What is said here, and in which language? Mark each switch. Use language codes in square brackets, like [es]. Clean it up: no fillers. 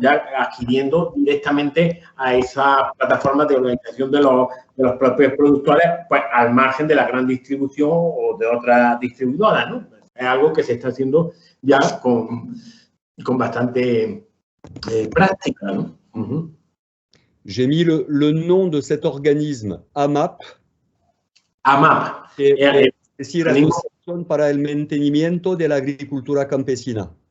[es] Ya adquiriendo directamente a esa plataforma de organización de los propios productores, pues al margen de la gran distribución o de otras distribuidoras, ¿no? Es algo que se está haciendo ya con bastante práctica, ¿no? [fr] J'ai mis le nom de cet organisme, AMAP. AMAP. [es] Es decir, Asociación para el Mantenimiento de la Agricultura Campesina.